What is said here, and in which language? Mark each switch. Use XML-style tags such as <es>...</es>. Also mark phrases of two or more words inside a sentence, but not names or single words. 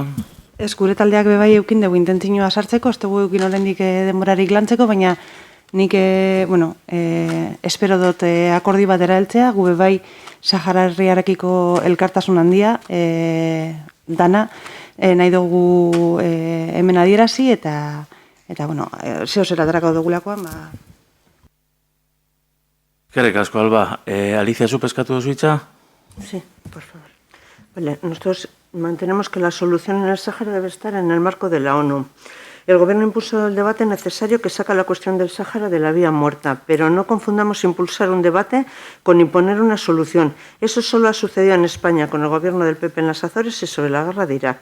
<eu>Ez, gure taldeak bebai eukin dugu intentzioa sartzeko, ez dugu eukin horrendik denborarik lantzeko, baina nik, espero dut akordi bat eraeltzea, gu bebai Sahara herriarekiko elkartasun handia, dana, nahi dugu hemen adierazi eta zeo zer aterako dugulakoan, Eskerrik asko, Alba. Alicia, ¿zu pescatu duzu hitza?</eu> <es>Sí, por favor. Vale, nosotros mantenemos que la solución en el Sáhara debe estar en el marco de la ONU. El Gobierno impuso el debate necesario que saca la cuestión del Sáhara de la vía muerta, pero no confundamos impulsar un debate con imponer una solución. Eso solo ha sucedido en España con el Gobierno del PP en las Azores y sobre la guerra de Irak.</es>